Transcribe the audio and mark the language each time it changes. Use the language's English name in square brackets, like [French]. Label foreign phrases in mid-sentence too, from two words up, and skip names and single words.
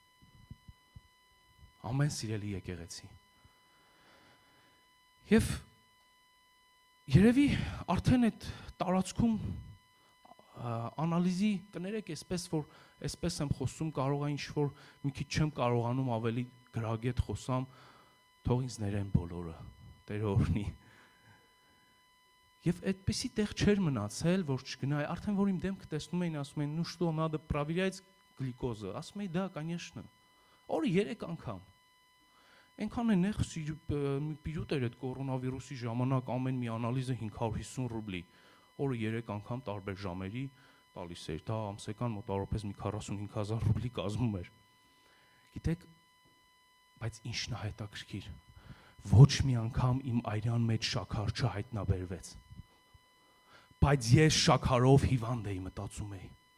[Armenian] Ամեն սիրելի եկեղեցի։ Եվ երևի արդեն այդ տարածքում անալիզի կներեք, այսպես եմ խոսում, կարող է ինչ-որ մի քիչ չեմ կարողանում ավելի գրագետ խոսամ, թող ինձ ներեն բոլորը, Տերը օրհնի։ Եվ այդպեսի տեղ չէր մնացել, որ չգնայի, արդեն որ իմ դեմքը տեսնում էին, ասում էին, [Russian] ну что, надо проверять глюкозу, [Armenian] ասում էի, [Russian] да, конечно, [Armenian] օրը 3 անգամ։ Այնքան է նեղ պիրուտ էր այդ կորոնավիրուսի ժամանակ ամեն մի անալիզը 550 ռուբլի, օրը 3 անգամ տարբեր ժամերի տալիս էր, դա ամսական մոտավորապես մի 45,000 ռուբլի կազմում էր։ Գիտեք, բայց ինչն է հետաքրքիր, ոչ մի անգամ իմ այրան մեջ շաքար չհայտնաբերվեց։ Բայց ես շաքարով հիվանդ էի, մտածում էի։